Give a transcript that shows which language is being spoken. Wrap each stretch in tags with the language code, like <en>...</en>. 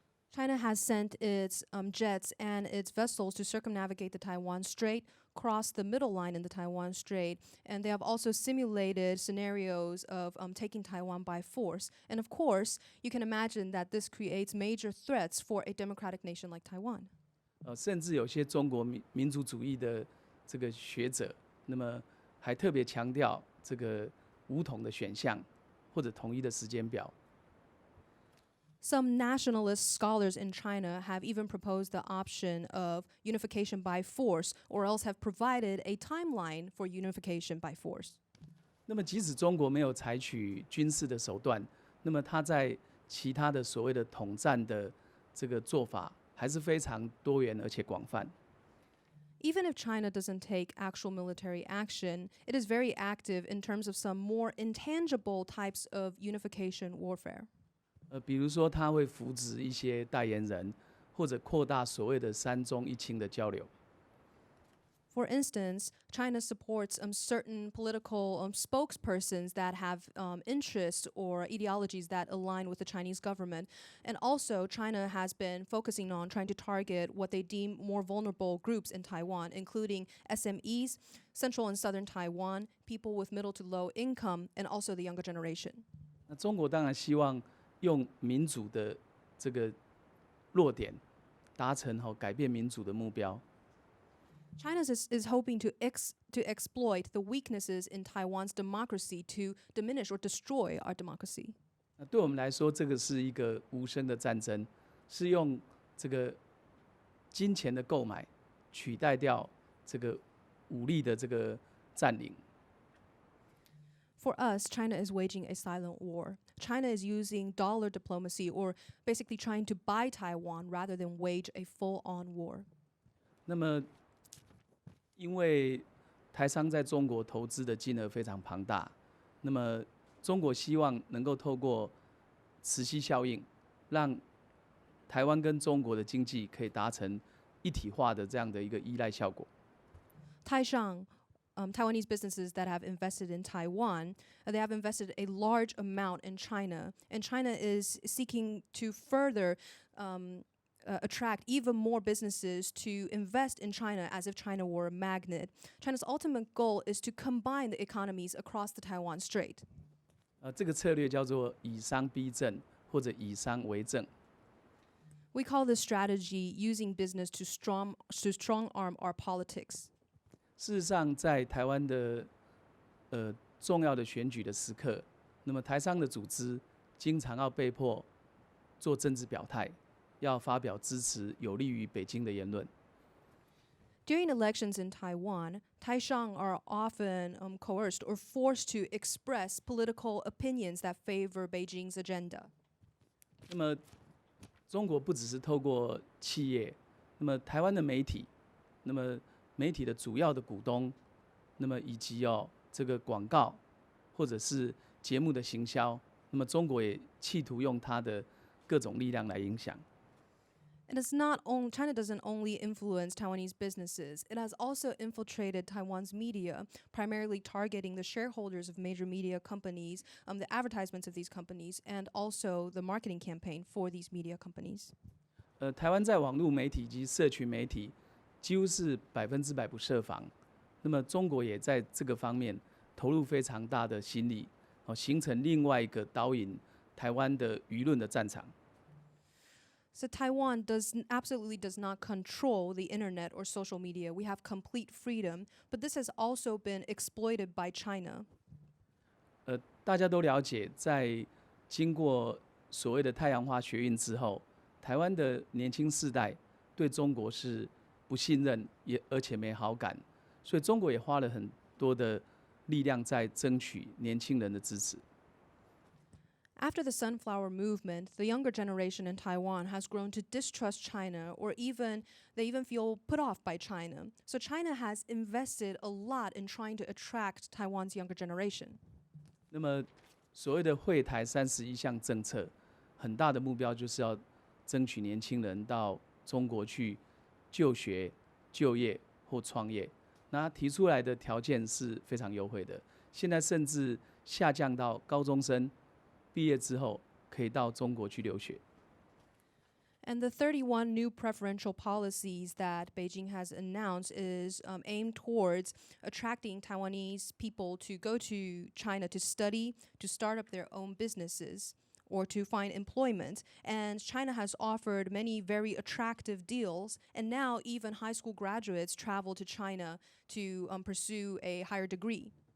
<en>China has sent its jets and its vessels to circumnavigate the Taiwan Strait, cross the middle line in the Taiwan Strait, and they have also simulated scenarios of taking Taiwan by force. And of course, you can imagine that this creates major threats for a democratic nation like Taiwan.</en> <zh>甚至有些中国民族主义的这个学者，那么还特别强调这个武统的选项或者统一的时间表。</zh> <en>Some nationalist scholars in China have even proposed the option of unification by force, or else have provided a timeline for unification by force.</en> <zh>那么，即使中国没有采取军事的手段，那么它在其他的所谓的统战的这个做法，还是非常多元而且广泛。</zh> <en>Even if China doesn't take actual military action, it is very active in terms of some more intangible types of unification warfare.</en> <zh>比如说，他会扶植一些代言人，或者扩大所谓的三中一清的交流。</zh> <en>For instance, China supports certain political spokespersons that have interests or ideologies that align with the Chinese government. And also, China has been focusing on trying to target what they deem more vulnerable groups in Taiwan, including SMEs, Central and Southern Taiwan, people with middle to low income, and also the younger generation.</en> <zh>那中国当然希望用民主的这个弱点，达成改变民主的目标。</zh> <en>China is hoping to exploit the weaknesses in Taiwan's democracy to diminish or destroy our democracy.</en> <zh>那对我们来说，这个是一个无声的战争，是用这个金钱的购买取代掉这个武力的这个占领。</zh> <en>For us, China is waging a silent war. China is using dollar diplomacy or basically trying to buy Taiwan rather than wage a full-on war.</en> <zh>那么因为台商在中国投资的金额非常庞大，那么中国希望能够透过磁吸效应，让台湾跟中国的经济可以达成一体化的这样的一个依赖效果。</zh> <en>Taiwanese businesses that have invested in Taiwan, they have invested a large amount in China, and China is seeking to further attract even more businesses to invest in China as if China were a magnet. China's ultimate goal is to combine the economies across the Taiwan Strait.</en> <zh>这个策略叫做以商逼政或者以商为政。</zh> <en>We call this strategy using business to strong arm our politics.</en> <zh>事实上，在台湾的重要的选举的时刻，那么台商的组织经常要被迫做政治表态，要发表支持有利于北京的言论。</zh> <en>During elections in Taiwan, Taishang are often coerced or forced to express political opinions that favor Beijing's agenda.</en> <zh>那么，中国不只是透过企业，那么台湾的媒体，那么媒体的主要的股东，那么以及这个广告或者是节目的行销，那么中国也企图用它的各种力量来影响。</zh> <en>China doesn't only influence Taiwanese businesses, it has also infiltrated Taiwan's media, primarily targeting the shareholders of major media companies, the advertisements of these companies, and also the marketing campaign for these media companies.</en> <zh>台湾在网络媒体及社群媒体几乎是100%不设防，那么中国也在这个方面投入非常大的心力，形成另外一个导引台湾的舆论的战场。</zh> <en>So Taiwan absolutely does not control the internet or social media. We have complete freedom, but this has also been exploited by China.</en> <zh>大家都了解，在经过所谓的太阳花学运之后，台湾的年轻世代对中国是不信任，而且没好感，所以中国也花了很多的力量在争取年轻人的支持。</zh> <en>After the Sunflower Movement, the younger generation in Taiwan has grown to distrust China, or they even feel put off by China. So China has invested a lot in trying to attract Taiwan's younger generation.</en> <zh>那么，所谓的惠台31项政策，很大的目标就是要争取年轻人到中国去就学、就业或创业。那提出来的条件是非常优惠的，现在甚至下降到高中生毕业之后可以到中国去留学。</zh> <en>And the 31 new preferential policies that Beijing has announced is aimed towards attracting Taiwanese people to go to China to study, to start up their own businesses, or to find employment. And China has offered many very attractive deals, and now even high school graduates travel to China to pursue a higher degree.</en>